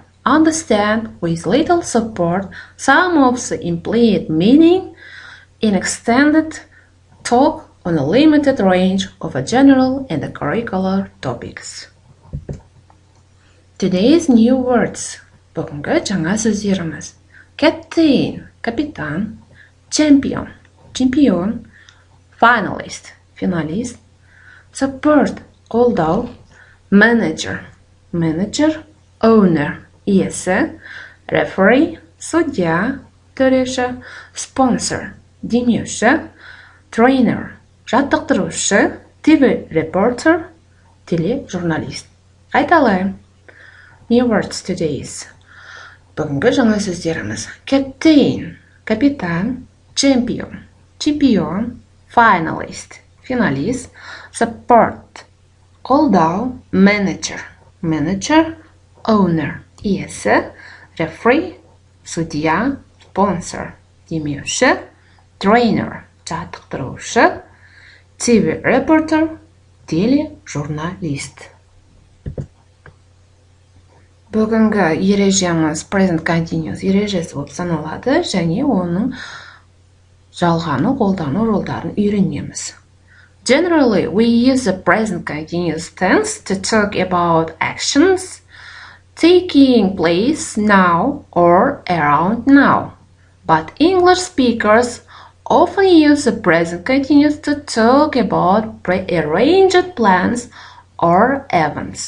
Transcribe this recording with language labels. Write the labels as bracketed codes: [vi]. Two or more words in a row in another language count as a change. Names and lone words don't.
[en] Understand with little support some of the implied meaning in extended talk on a limited range of a general and a curricular topics. Today's new words. [kk] Бүгінгі жаңа сөздеріміз. Captain, капитан. Champion, чемпион. Finalist, финалист. Support, қолдау. Manager, менеджер. Owner, иесі. Referee, судья, төреші. Sponsor, демеуші. Trainer, жаттықтырушы. [en] TV reporter, тележурналист. [kk] Қайталайым. [en] New words today's. [kk] Бүгінгі жаңа сөздеріміз. Captain, капитан. Champion, чемпион. Finalist, финалист. Support, қолдау. Manager, менеджер. Owner, иесі. Referee, судья. Sponsor, демеуші. [en] Trainer, жаттықтырушы. TV reporter, тележурналист. [kk] Бүгінгі ережеміз [en] present continuous [kk] ережесі болып саналады, және оның жалғаны қолдану жолдарын үйренеміз. [en] Generally, we use the present continuous tense to talk about actions taking place now or around now. But English speakers often use the present continuous to talk about prearranged plans or events.